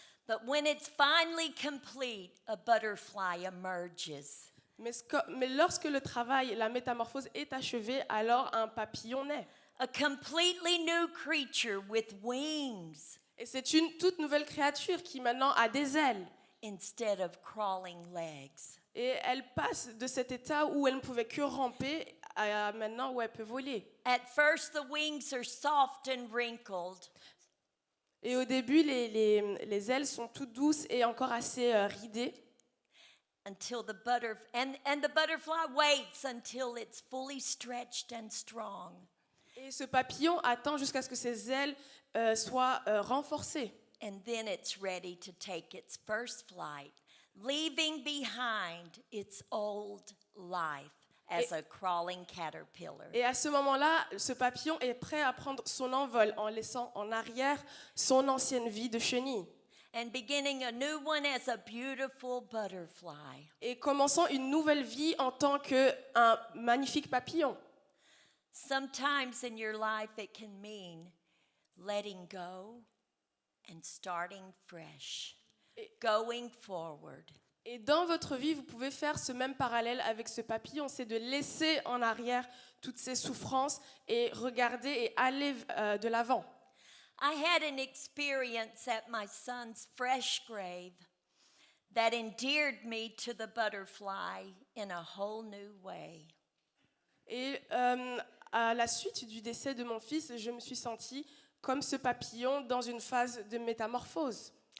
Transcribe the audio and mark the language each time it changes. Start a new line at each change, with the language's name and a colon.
English: But when it's finally complete, a butterfly emerges.
French: Mais lorsque le travail, la métamorphose est achevée, alors un papillon naît.
English: A completely new creature with wings
French: Et c'est une toute nouvelle créature qui maintenant a des ailes.
English: instead of crawling legs.
French: Et elle passe de cet état où elle ne pouvait que ramper à maintenant où elle peut voler.
English: At first, the wings are soft and wrinkled,
French: Et au début, les ailes sont toutes douces et encore assez ridées.
English: until the butterfly waits until it's fully stretched and strong.
French: Et ce papillon attend jusqu'à ce que ses ailes soient renforcées.
English: And then it's ready to take its first flight, leaving behind its old life as a crawling caterpillar.
French: Et à ce moment-là, ce papillon est prêt à prendre son envol en laissant en arrière son ancienne vie de chenille.
English: And beginning a new one as a beautiful butterfly.
French: Et commençant une nouvelle vie en tant qu'un magnifique papillon.
English: Sometimes in your life it can mean letting go and starting fresh, going forward.
French: Et dans votre vie, vous pouvez faire ce même parallèle avec ce papillon, c'est de laisser en arrière toutes ces souffrances et regarder et aller de l'avant.
English: I had an experience at my son's fresh grave that endeared me to the butterfly in a whole new way.
French: Et à la suite du décès de mon fils, je me suis sentie comme ce papillon dans une phase de métamorphose.